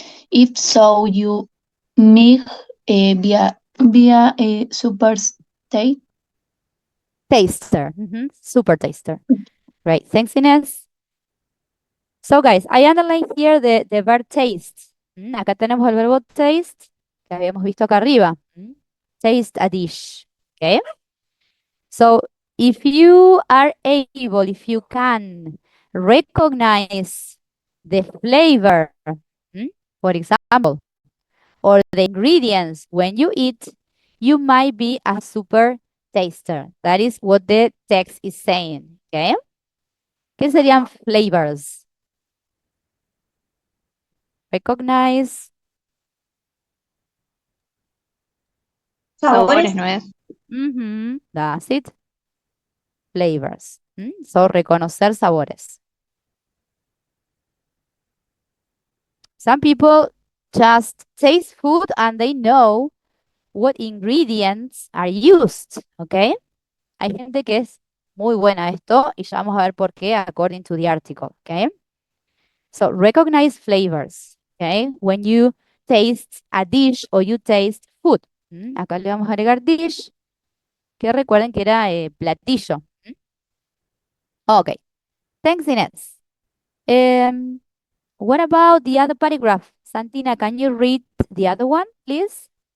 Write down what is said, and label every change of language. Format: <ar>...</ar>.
<en>If so, you make via a super state. Taster. Mhm. Super taster. Right. Thanks, Inés. So, guys, I underline here the verb taste.</en> <es>Acá tenemos el verbo taste que habíamos visto acá arriba.</es> <en>Taste a dish. Okay. So, if you are able, if you can recognize the flavor, for example, or the ingredients when you eat, you might be a super taster. That is what the text is saying.</en> <es>Okay. ¿Qué serían flavors?</es> <en>Recognize.</en> <es>Sabores, Sabores. ¿no es?</es> <en>That's it. Flavors. So,</en> <es>reconocer sabores.</es> <en>Some people just taste food and they know what ingredients are used. ¿Ok?</en> <es>Hay gente que es muy buena a esto y ya vamos a ver por qué</es> <en>according to the article. ¿Ok? So, recognize flavors. ¿Ok? When you taste a dish or you taste food.</en> <es>Acá le vamos a agregar dish, que recuerden que era platillo. Ok. Thanks, Inés.</es> <en>What about the other paragraph? Santina, can you read the other one, please?</en>